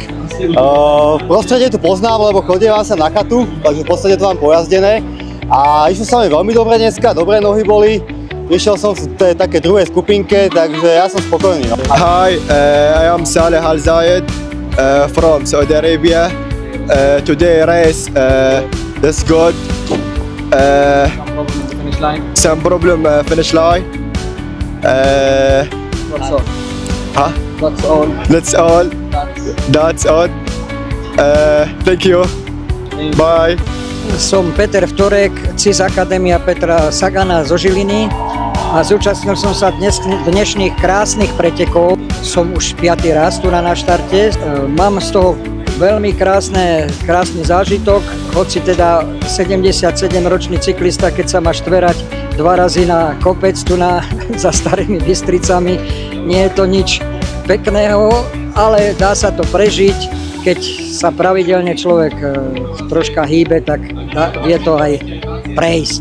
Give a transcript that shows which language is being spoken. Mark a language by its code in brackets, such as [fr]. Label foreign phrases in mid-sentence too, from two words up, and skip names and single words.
[sk] Prostredie tu poznám, lebo chodievam sa na chatu, takže v podstate to mám pojazdené. A išlo sa mi veľmi dobre dneska, dobré nohy boli. Išiel som v tej také druhej skupinke, takže ja som spokojný. No. [en] Hi, I am Saleh Al Zayed from Saudi Arabia. Today race, that's good. Some problem finish line. That's all. Huh? That's all. That's all. That's all. Thank you. Bye. [sk] Som Peter Vtorek, CIS Akadémia Petra Sagana zo Žiliny a zúčastnil som sa dnešných krásnych pretekov. Som už 5. raz tu na štarte. Mám z toho veľmi krásny zážitok, hoci teda 77-ročný cyklista, keď sa má štverať 2 razy na kopec tu za Starými Bystricami, nie je to nič pekného, ale dá sa to prežiť, keď sa pravidelne človek troška hýbe, tak vie to aj prejsť.